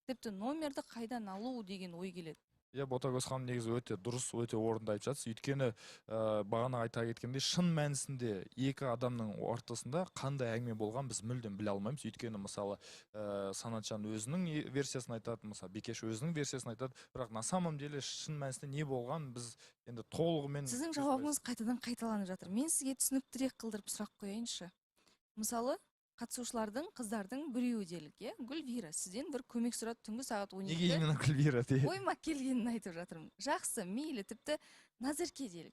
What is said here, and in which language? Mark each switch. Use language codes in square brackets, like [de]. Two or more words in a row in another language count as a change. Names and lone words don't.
[kk] Тіпті номерді қайдан алу деген ой келеді. Иә, Ботагөз ханым негізі өте дұрыс, өте орынды айтып жатсыз. Өйткені бағана айта кеткендей, шын мәнісінде екі адамның ортасында қандай әңгіме болған біз мүлдем біле алмаймыз. Өйткені мысалы Санатжан өзінің версиясын айтады, мысалы Бикеш өзінің версиясын айтады, бірақ [ru] на самом деле [kk] шын мәнісінде не болған біз енді толығымен. Сіздің жауабыңыз қайтадан қайталанып жатыр. Мен сізге түсініктірек қылдырып сұрақ қояйыншы. Мысалы, қатысушылардың қыздардың біреуі делік, иә? Гүлвира, сізден бір көмек сұрады түнгі сағат 12-де. Неге именно Гүлвира? Ойыма келгенін айтып жатырмын. Жақсы, мейлі, тіпті Назерке делік.